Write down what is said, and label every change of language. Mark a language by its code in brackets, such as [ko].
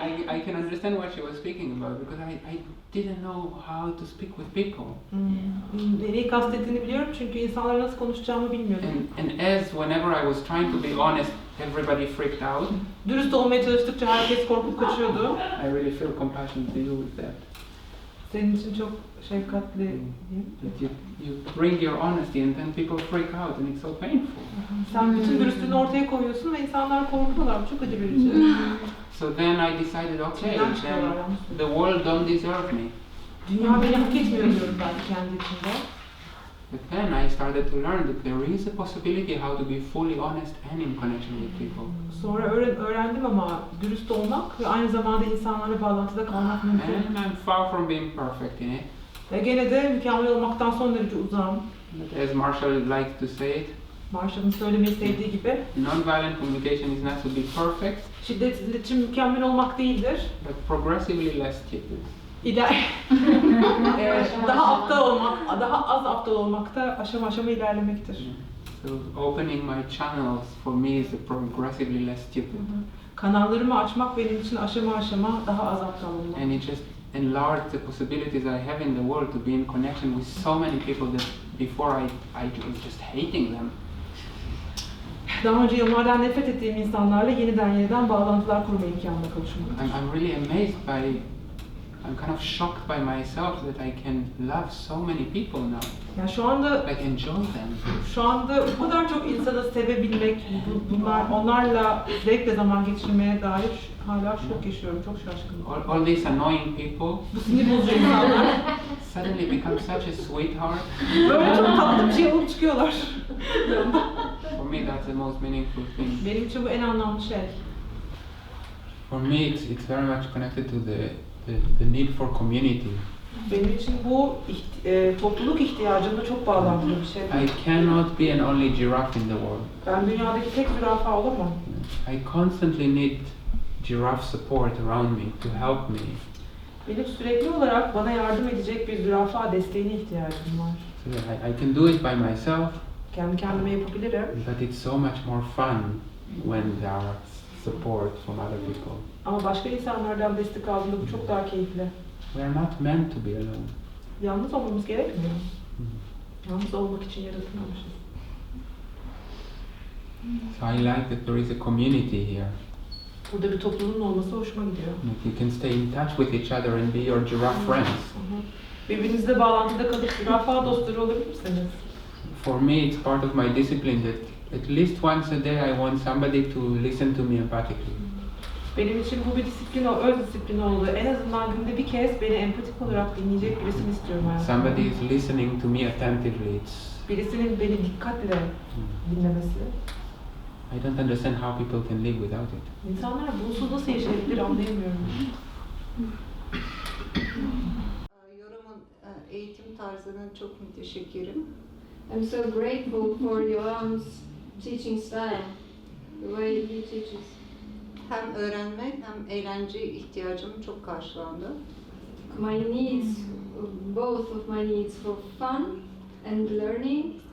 [en] I can understand what she was speaking about because I didn't know how to speak with people. [tr] Neyi kastettiğini biliyorum çünkü insanlarla nasıl konuşacağımı bilmiyordum. [en] And as whenever I was trying to be honest, everybody freaked out. [tr] Dürüst olmaya çalıştıkça herkes korkup kaçıyordu. [en] I really feel compassion to you with that. [tr] Senin için çok şefkatli. [en] That you bring your honesty and then people freak out and it's so painful. [tr] Sen bütün dürüstlüğünü ortaya koyuyorsun ve insanlar korkuyorlar. Çok acı verici. [en] So then I decided, okay, then the world don't deserve me. [tr] Dünya beni hak etmiyor diyorum ben kendi içimde. [en] But then I started to learn that there is a possibility how to be fully honest and in connection with people. [tr] Sonra öğrendim ama dürüst olmak ve aynı zamanda insanlarla bağlantıda kalmak mümkün. [en] And I'm far from being perfect in it. [tr] Ve gene de mükemmel olmaktan son derece uzağım. [en] But as Marshall likes to say it, [tr] Marshall'ın söylemeyi sevdiği gibi, [en] nonviolent communication is not to be perfect, [tr] şiddetsiz iletişim mükemmel olmak değildir. [en] but progressively less stupid. [tr] Daha aptal olmak, daha az aptal olmakta aşama aşama ilerlemektir. [en] So opening my channels for me is progressively less stupid. [tr] Kanallarımı açmak benim için aşama aşama daha az aptal olmak. [en] And it just enlarged the possibilities I have in the world to be in connection with so many people that before I was just hating them. [tr] Daha önce yıllardan nefret ettiğim insanlarla yeniden bağlantılar kurma imkanına kavuşmak. [en] I'm really amazed by, I'm kind of shocked by myself that I can love so many people now. [tr] Yani şu anda [en] Like enjoy them. [tr] Şu anda bu kadar çok insanı sevebilmek, onlarla zevkle zaman geçirmeye dair hala şok yaşıyorum, çok şaşkınım. [en] All these annoying people [tr] Bu sinir bozucu insanlar [en] suddenly become such a sweetheart. [tr] böyle çok tatlı bir şey olup çıkıyorlar. [en] For me, that's the most meaningful thing. [tr] Benim için bu en anlamlı şey. [en] For me, it's very much connected to the need for community. [tr] Benim için bu topluluk ihtiyacımla çok bağlantılı bir şey. [en] I cannot be an only giraffe in the world. [tr] Ben dünyadaki tek zürafa olamam. [en] I constantly need giraffe support around me to help me. [tr] Benim sürekli olarak bana yardım edecek bir zürafa desteğine ihtiyacım var. [en] So I can do it by myself. [tr] Kendi kendime yapabilirim. [en] But it's so much more fun when there are support from other people. [tr] Ama başka insanlardan destek aldığında bu çok daha keyifli. [en] We are not meant to be alone. [tr] Yalnız olmamız gerekmiyor. Yalnız olmak için yaratılmamışız. [en] So I like that there is a community here. [tr] Burada bir topluluğun olması hoşuma gidiyor. [en] Like you can stay in touch with each other and be your giraffe friends. [tr] Birbirinizle bağlantıda kalıp zürafa dostları olabilir misiniz? [en] For me, it's part of my discipline that at least once a day I want somebody to listen to me empathically. [tr] Benim için bu bir disiplin, öz disiplin oldu. En azından günde bir kez beni empatik olarak dinleyecek birisini istiyorum hayatımda. [en] Somebody is listening to me attentively. [tr] Birisinin beni dikkatle dinlemesi. [en] I don't understand how people can live without it. [tr] İnsanlar bunsuz nasıl yaşayabilir anlayamıyorum. Yoram'ın eğitim tarzının çok müteşekkirim. [en] I'm so grateful for Yoram's teaching style, the way he teaches. [tr] Hem öğrenmek hem eğlence ihtiyacım çok karşılandı. [en] My needs, both of my needs for fun and learning.